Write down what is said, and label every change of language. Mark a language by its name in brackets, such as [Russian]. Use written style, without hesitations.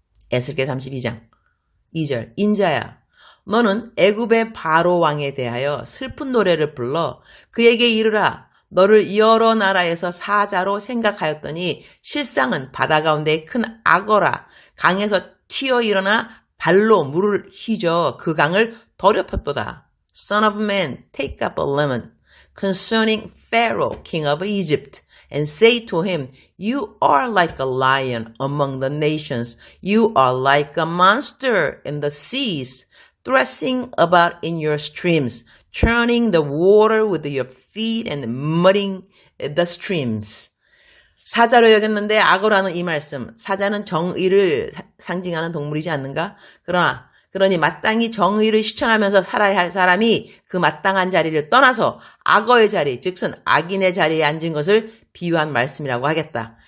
[Korean] 에스겔 32장 2절 인자야 너는 애굽의 바로 왕에 대하여 슬픈 노래를 불러 그에게 이르라 너를 여러 나라에서 사자로 생각하였더니 실상은 바다 가운데 큰 악어라 강에서 튀어 일어나 발로 물을 휘저 그 강을 더럽혔도다. [English] Son of man, take up a lemon concerning Pharaoh, king of Egypt, and say to him, you are like a lion among the nations. You are like a monster in the seas, thrashing about in your streams. churning the water with your feet and mudding the streams. [Korean] 사자로 여겼는데 악어라는 이 말씀. 사자는 정의를 상징하는 동물이지 않는가? 그러니 마땅히 정의를 실천하면서 살아야 할 사람이 그 마땅한 자리를 떠나서 악어의 자리, 즉슨 악인의 자리에 앉은 것을 비유한 말씀이라고 하겠다.